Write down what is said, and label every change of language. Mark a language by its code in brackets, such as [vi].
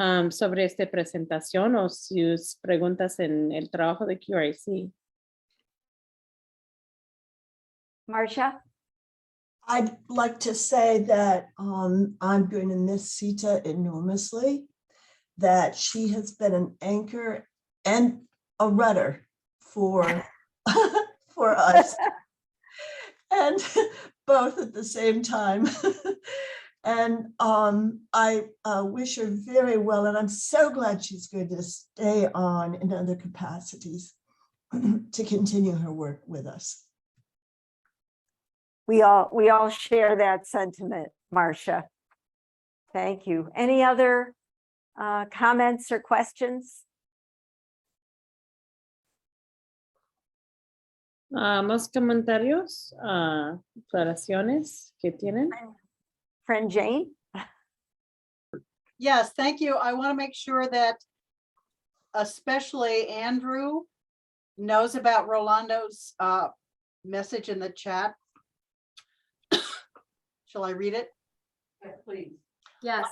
[es] sobre esta presentación o sus preguntas en el trabajo de QRC. [en] Marcia? I'd like to say that I'm going to miss Sita enormously, that she has been an anchor and a rudder for, for us. And both at the same time. And I wish her very well, and I'm so glad she's going to stay on in other capacities to continue her work with us. We all share that sentiment, Marcia. Thank you. Any other comments or questions? [es] ¿Más comentarios, aclaraciones que tienen? [en] Friend Jane? Yes, thank you. I want to make sure that especially Andrew knows about Rolando's message in the chat. Shall I read it? Please. Yes.